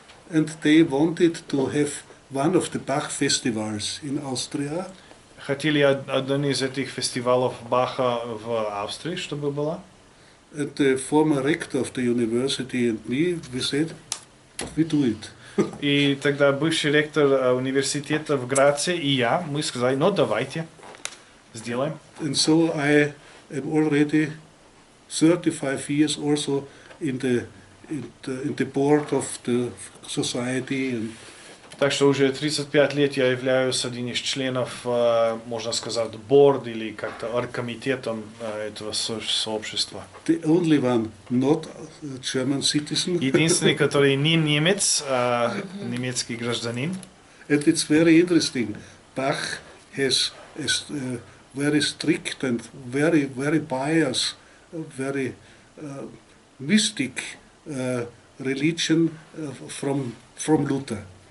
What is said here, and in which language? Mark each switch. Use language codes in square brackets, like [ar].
[en] And they wanted to have one of the Bach festivals in Austria. [ru] Хотели один из этих фестивалей Баха в Австрии, чтобы было. [en] And the former rector of the university and me, we said, we do it. [ru] И тогда бывший ректор университета в Граце и мы сказали, давайте, сделаем. [en] And so I am already 35 years also in the board of the society. And [ru] так что уже 35 лет я являюсь одним из членов, можно сказать, борд или как-то оргкомитетом этого сообщества. [en] The only one not a German citizen. [ru] Единственный, который не немец, немецкий гражданин. [en] And it's very interesting. Bach has a very strict and very pious, very mystic religion from Luther.